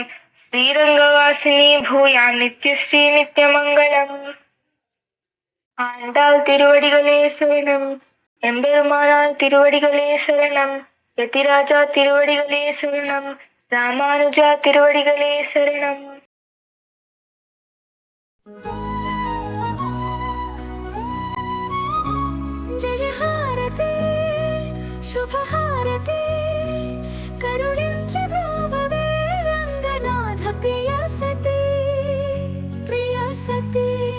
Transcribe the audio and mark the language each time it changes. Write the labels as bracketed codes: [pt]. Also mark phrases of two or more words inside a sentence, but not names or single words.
[sa] श्रीरङ्गवासिनी भूयाम् नित्यश्री नित्यमङ्गलम्. [ta] ஆண்டாள் திருவடிகளே சரணம். எம்பெருமானார் திருவடிகளே சரணம். யதிராஜா திருவடிகளே சரணம். ராமானுஜா திருவடிகளே சரணம். [te] జయహారతి శుభహారతి కరుణించి బ్రోవవే రంగనాథ ప్రియ సతి ప్రియ సతి.